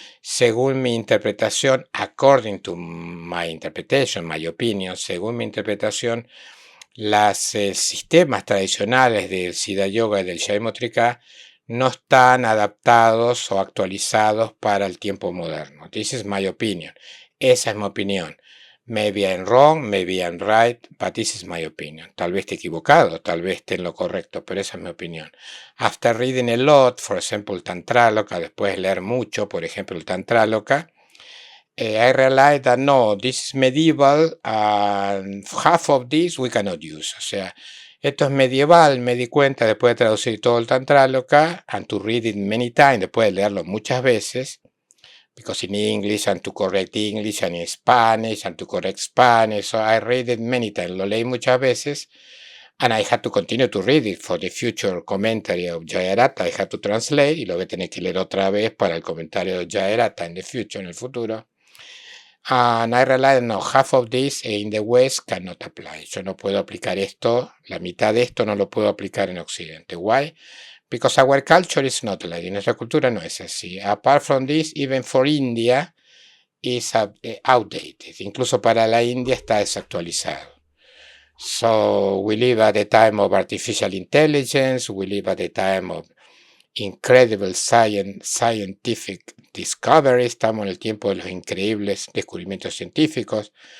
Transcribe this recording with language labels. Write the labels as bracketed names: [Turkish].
[Spanish] Según mi interpretación, [English] according to my interpretation, my opinion, [Spanish] según mi interpretación, los sistemas tradicionales del Siddha Yoga y del Shaivismo Trika no están adaptados o actualizados para el tiempo moderno. [English] This is my opinion. [Spanish] Esa es mi opinión. [English] Maybe I'm wrong, maybe I'm right, but this is my opinion. [Spanish] Tal vez esté equivocado, tal vez esté en lo correcto, pero esa es mi opinión. [English] After reading a lot, for example, el Tantráloka, [Spanish] después de leer mucho, por ejemplo, el Tantráloka, [English] I realized that no, this is medieval and half of this we cannot use. [Spanish] O sea, esto es medieval, me di cuenta después de traducir todo el Tantráloka [English] and to read it many times, [Spanish] después de leerlo muchas veces, [English] because in English and to correct English and in Spanish and to correct Spanish, so I read it many times, [Spanish] lo leí muchas veces, [English] and I had to continue to read it for the future commentary of Jayarata, I had to translate, [Spanish] y lo voy a tener que leer otra vez para el comentario de Jayarata en [English] the future, [Spanish] en el futuro. [English] And I realized, no, half of this in the West cannot apply. [Spanish] Yo no puedo aplicar esto, la mitad de esto no lo puedo aplicar en Occidente. [English] Why? Because our culture is not like, [Spanish] nuestra cultura no es así. [English] Apart from this, even for India is outdated. [Spanish] Incluso para la India está desactualizado. [English] So we live at the time of artificial intelligence, we live at the time of incredible scientific discovery, [Spanish] estamos en el tiempo de los increíbles descubrimientos científicos.